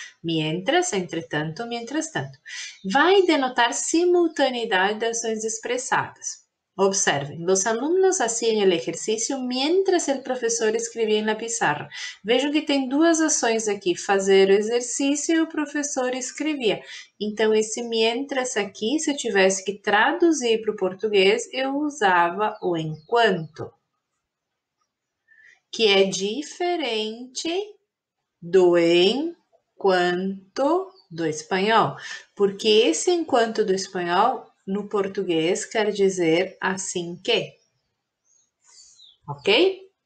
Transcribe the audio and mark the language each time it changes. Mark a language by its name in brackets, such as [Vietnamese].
[Spanish] Mientras, entretanto, mientras tanto. [Portuguese] Vai denotar simultaneidade de ações expressadas. [Spanish] Observen, los alumnos hacían el ejercicio mientras el [Portuguese] professor escrevia na [Spanish] pizarra. [Portuguese] Vejam que tem duas ações aqui, fazer o exercício e o professor escrevia. Então, esse mientras aqui, se eu tivesse que traduzir para o português, eu usava o enquanto, que é diferente do enquanto do espanhol, porque esse enquanto do espanhol no português quer dizer assim que, ok?